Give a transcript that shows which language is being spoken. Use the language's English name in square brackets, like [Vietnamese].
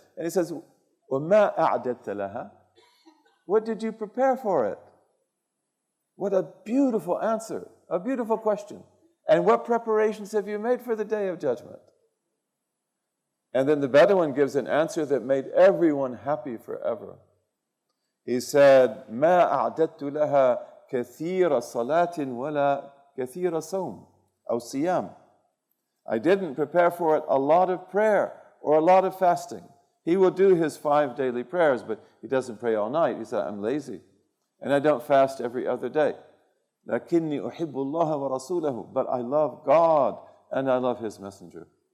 [English] And he says, [Arabic] وَمَا أَعْدَدْتَ لَهَا? [English] What did you prepare for it? What a beautiful answer, a beautiful question. And what preparations have you made for the day of judgment? And then the Bedouin gives an answer that made everyone happy forever. He said, [Arabic] مَا أَعْدَدْتُ لَهَا كَثِيرَ صَلَاةٍ وَلَا كَثِيرَ صَوْمٍ أو صِيَامٍ. [English] I didn't prepare for it a lot of prayer or a lot of fasting. He will do his 5 daily prayers, but he doesn't pray all night. He said, I'm lazy. And I don't fast every other day. [Arabic] لَكِنِّي أُحِبُّ اللَّهَ وَرَسُولَهُ. [English] But I love God and I love His Messenger.